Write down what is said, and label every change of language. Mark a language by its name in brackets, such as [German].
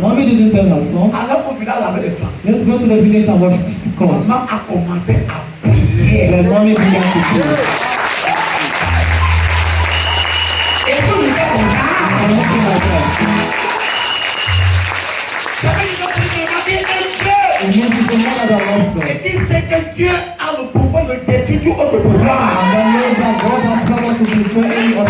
[English] Mommy didn't tell her son, [French] aller au village laver le clan. [English] let's go to the village and wash clothes. [French] Maman a commencé à prier. [English] Then mommy began to pray. [French] Et tout le temps comme ça. [English] And walking like that. And then she's the mother that loves God. [French] Et dit c'est que Dieu a le pouvoir de détruire tout autre pouvoir. [English] And then knows that God has power to destroy any other